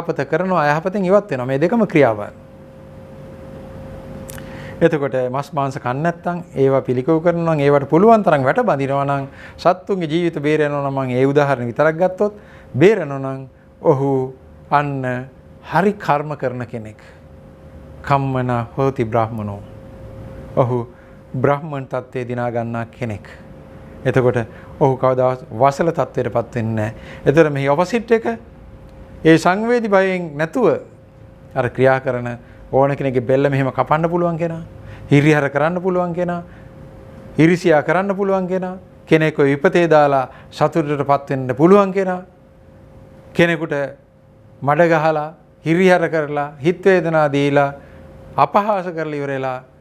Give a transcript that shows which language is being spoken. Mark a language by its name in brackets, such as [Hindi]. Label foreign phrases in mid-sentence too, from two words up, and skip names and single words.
[Sinhala] යහපත කරනවා, අයහපතෙන් ඉවත් වෙනවා. මේ දෙකම ක්‍රියාවන්. එතකොට මස් මාංශ කන්නේ නැත්නම් ඒවා පිළිකව කරනවා නම් ඒවට පුළුවන් තරම් වැට බඳිනවා නම් සත්තුන්ගේ ජීවිත බේරෙනවා නම් මම ඒ උදාහරණ විතරක් ගත්තොත් බේරෙනවා නම් ඔහු අන්න හරි කර්ම කරන කෙනෙක්. [Pali] කම්මන හෝති බ්‍රාහ්මනෝ. [Sinhala] ඔහු බ්‍රාහ්මණ තත්ත්වයේ දිනා ගන්නා කෙනෙක්. එතකොට ඔහු කවදාවත් වසල තත්ත්වයටපත් වෙන්නේ නැහැ. එතකොට මේ ඔපොසිට් එක ඒ සංවේදී භයෙන් නැතුව අර ක්‍රියා කරන ඕන කෙනෙක්ගේ බෙල්ල මෙහෙම කපන්න පුළුවන් කෙනා, හිරිහැර කරන්න පුළුවන් කෙනා, ඉරිසියා කරන්න පුළුවන් කෙනා, කෙනෙක්ව විපතේ දාලා සතුටටපත් වෙන්න පුළුවන් කෙනා, කෙනෙකුට මඩ ගහලා හිරිහැර කරලා හිත වේදනා දීලා අපහාස කරලා ඉවරලා